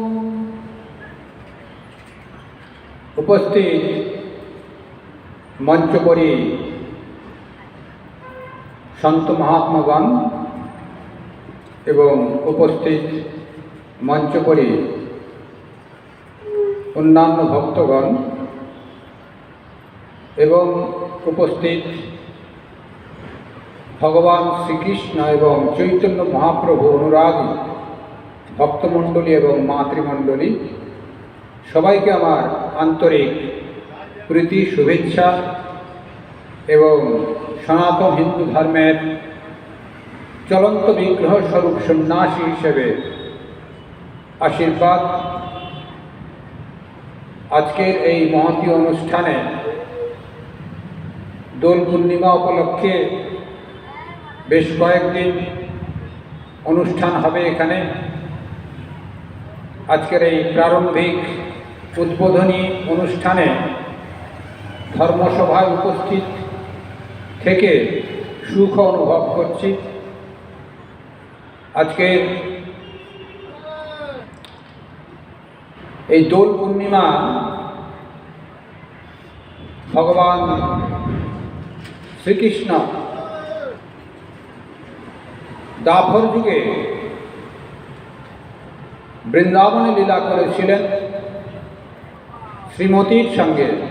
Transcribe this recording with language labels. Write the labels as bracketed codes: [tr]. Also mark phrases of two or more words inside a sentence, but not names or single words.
[bn] উপস্থিত মঞ্চপরি সন্ত মহাত্মাগণ এবং উপস্থিত মঞ্চপরি অন্যান্য ভক্তগণ এবং উপস্থিত ভগবান শ্রীকৃষ্ণ এবং চৈতন্য মহাপ্রভু অনুরাগী ভক্তমণ্ডলী এবং মাতৃমণ্ডলী সবাইকে আমার আন্তরিক প্রীতি শুভেচ্ছা এবং সনাতন হিন্দু ধর্মের চলন্ত বিগ্রহ স্বরূপ সন্ন্যাসী হিসেবে আশীর্বাদ। আজকের এই মহতী অনুষ্ঠানে দোল পূর্ণিমা উপলক্ষে বেশ কয়েকদিন অনুষ্ঠান হবে এখানে। আজকের এই প্রারম্ভিক উদ্বোধনী অনুষ্ঠানে ধর্মসভায় উপস্থিত থেকে সুখ অনুভব করছি। আজকের এই দোল পূর্ণিমা ভগবান শ্রীকৃষ্ণ দাপর যুগে বৃন্দাবনে লীলা করেছিলেন শ্রীমতীর সঙ্গে।